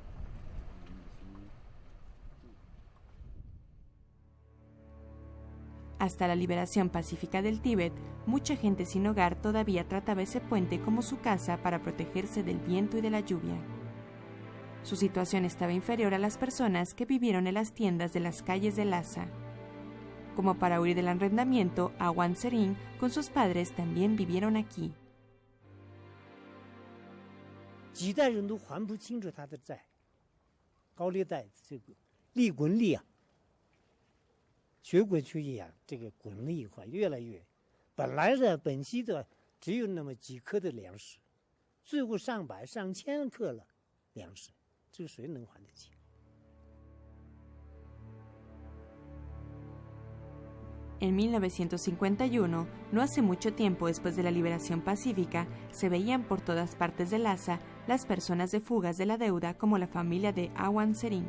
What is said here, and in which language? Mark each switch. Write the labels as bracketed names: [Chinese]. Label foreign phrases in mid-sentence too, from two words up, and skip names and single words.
[Spanish] Hasta la liberación pacífica del Tíbet, mucha gente sin hogar todavía trataba ese puente como su casa para protegerse del viento y de la lluvia. Su situación estaba inferior a las personas que vivieron en las tiendas de las calles de Lhasa. Como para huir del arrendamiento, Awan Sering con sus padres también vivieron aquí. [Chinese] 几代人都还不清楚他的债，高利贷这个利滚利啊，血滚出一样，这个滚了一块越来越，本来的本息的只有那么几克的粮食，最后上百上千克了粮食，这个谁能还得起？ [Spanish] En 1951, no hace mucho tiempo después de la liberación pacífica, se veían por todas partes de Lhasa las personas de fugas de la deuda como la familia de Awan Sering.